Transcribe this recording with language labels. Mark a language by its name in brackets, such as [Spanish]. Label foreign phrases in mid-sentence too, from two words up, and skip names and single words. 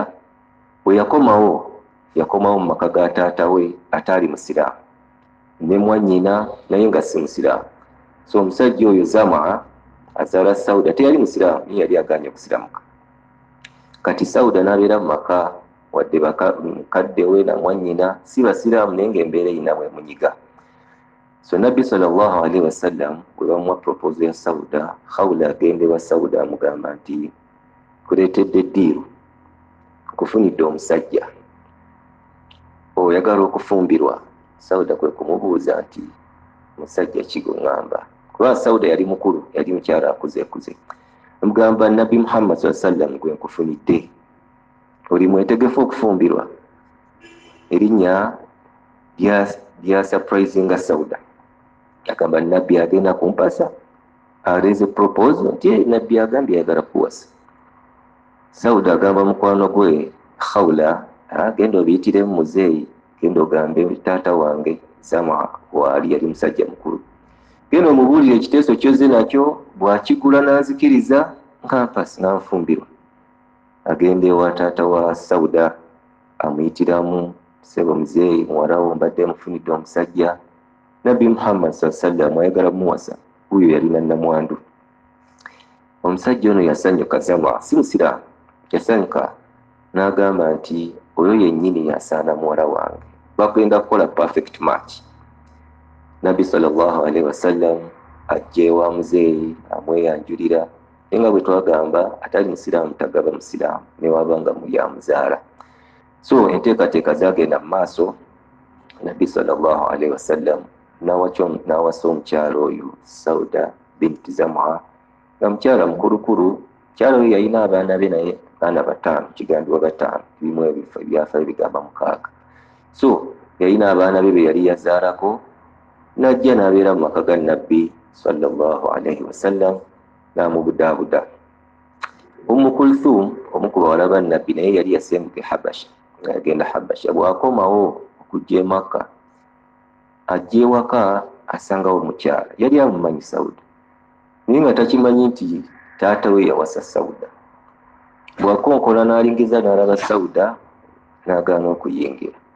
[Ganda] Bwe yakomawo mu maka ga taata we ataali musiraamu, ne mwannyina naye nga si musiraamu. So omusajja oyo Zamaa azaala Sauda teyali musiraamu, naye yali agaanye okusiramuka. Kati Sauda n'abeera mu maka wadde mukadde we na mwannyina si basiraamu, naye ng'embeera eyinamu emunyiga. So Nabbi [Arabic] صلى الله عليه وسلم [Ganda] bwe bamuwa propose ya Sauda, Khawla agende wa Sauda amugamba nti kuleetedde ddiiru, kufunidde omusajja oyagala okufumbirwa. Sauda kwe kumubuuza nti musajja ki gweŋŋamba? Kuba Sauda yali mukulu, yali mukyala akuzeekuze. Amugamba Nabbi Muhammad [Arabic] صلى الله عليه وسلم [Ganda] gwe nkufunidde, oli mwetegefu okufumbirwa? Erinnya lya surprisinga Sauda. Agamba Nabbi agenda kumpasa, aleze proposal nti Nabbi agambye ayagala kuwasa. Sauda agamba mukwano gwe Khawla, genda obiyitiremu muzeeyi, genda ogambe taata wange Zamaa waali yali musajja mukulu, genda omubuulire ekiteeso ky'ozze nakyo, bw'akigula n'anzikiriza nkampasi n'anfumbirwa. Agenda ewa taata wa Sauda amuyitiramu, sebo muzeeyi, muwala wo mbadde mufunidde omusajja, Nabbi Muhammad [Arabic] صلى الله عليه وسلم [Ganda] ayagala muwasa. Huyo yalina namwandu. Omusajja ono yasanyuka, Zamaa si musiraamu, yasanyuka n'agamba nti oyo yennyini yasaana muwala wange, bagenda kukola [English] perfect match. [Ganda] Nabbi [Arabic] صلى الله عليه وسلم [Ganda] ajja ewa muzeeyi amweyanjulira, naye nga bwe twagamba atali musiraamu tagaba musiraamu newabanga yamuzaala. So enteekateeka zagenda mu maaso. Nabbi [Arabic] صلى الله عليه وسلم [Ganda] n'awasa omukyala oyo Sauda binti Zamaa, nga mukyala mukulukulu. Mukyala oyo yalina abaana be naye baana bataano, kigambibwa bataano, bimu ebyafaayo bigamba 6. So yalina abaana be yali yazaalako, n'ajja n'abeera mu maka ga Nabbi [Arabic] صلى الله عليه وسلم [Ganda] n'amubudaabuda. Ummu Kulthum omu ku bawala ba Nabbi naye yali yasembuka e Habasha, ng'agenda Habasha. Bw'akomawo okujja e Makka, ajja ewaka asangawo omukyala yali amumanyi Sauda, naye nga takimanyi nti taata we yawasa Sauda. Bw'akonkola n'alingiza n'alaba Sauda n'agaana okuyingira.